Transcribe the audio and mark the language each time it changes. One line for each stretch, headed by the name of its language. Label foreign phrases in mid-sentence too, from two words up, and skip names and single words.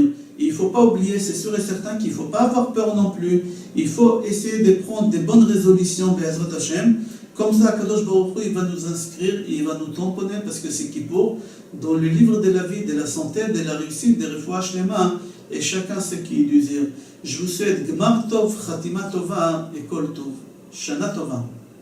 French: Et il ne faut pas oublier, c'est sûr et certain qu'il ne faut pas avoir peur non plus. Il faut essayer de prendre des bonnes résolutions
Hebrew: בעזרת השם.
French: Comme ça,
Hebrew: קדוש ברוך הוא,
French: il va nous inscrire, il va nous tamponner, parce que c'est Kippour, dans le livre de la vie, de la santé, de la réussite, des
Hebrew: רפואה שלמה,
French: et chacun ce qu'il désire. Je vous souhaite
Hebrew: גמר טוב, חתימה טובה
French: et
Hebrew: כל טוב. שנה טובה.